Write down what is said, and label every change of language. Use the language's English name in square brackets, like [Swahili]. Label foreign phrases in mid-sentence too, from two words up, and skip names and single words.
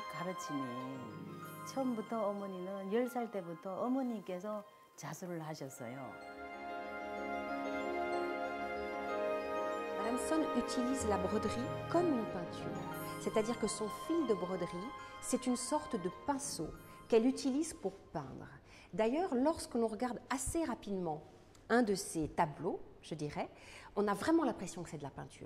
[Korean] 가르침이 처음부터 어머니는 10살 때부터 어머니께서 자수를 하셨어요. [French] Madame Son utilise la broderie comme une peinture. C'est-à-dire que son fil de broderie, c'est une sorte de pinceau qu'elle utilise pour peindre. D'ailleurs, lorsque l'on regarde assez rapidement un de ses tableaux, je dirais, on a vraiment l'impression que c'est de la peinture.